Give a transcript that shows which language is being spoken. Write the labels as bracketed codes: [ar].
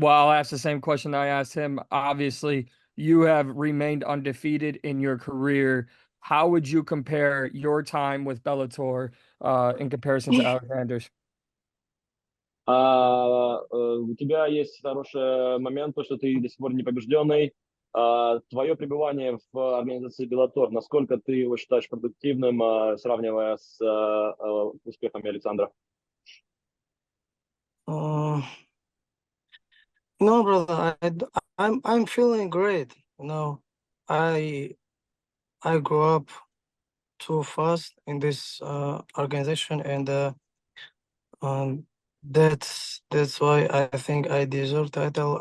[en] Well, I'll ask the same question I asked him. Obviously, you have remained undefeated in your career. How would you compare your time with Bellator in comparison to Alexander's? [ru] У тебя есть хороший момент, то, что ты до сих пор не побежденный. Твое пребывание в организации Bellator, насколько ты его считаешь продуктивным, сравнивая с успехами Александра? [en] No, brother, I'm feeling great. You know, I grew up too fast in this organization, and that's why I think I deserve title.